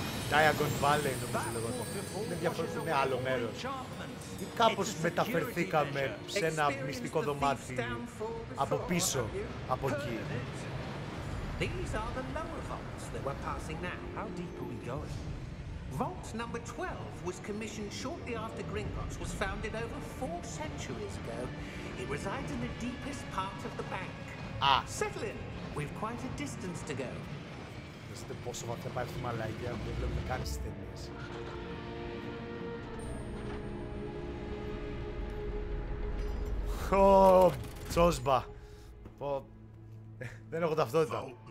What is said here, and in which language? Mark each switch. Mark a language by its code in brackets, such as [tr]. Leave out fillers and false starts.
[el] Diagon Valley νομίζω λεγόταν. Είναι διαφορετικό, είναι άλλο μέρος. Ή κάπως μεταφερθήκαμε σε ένα μυστικό δωμάτι από πίσω, από εκεί. [en] These are the lower vaults that we're passing now. How deep are we going? Vault number 12 was commissioned shortly after Gringotts was founded over 4 centuries ago. It resides in the deepest part of the bank. Settle in. We've quite a distance to go. [el] Δείτε πόσο βαθιά πάει αυτή η μαλακία που δεν βλέπουμε καν στις ταινίες. Ω, τσόσμπα. Δεν έχω ταυτότητα.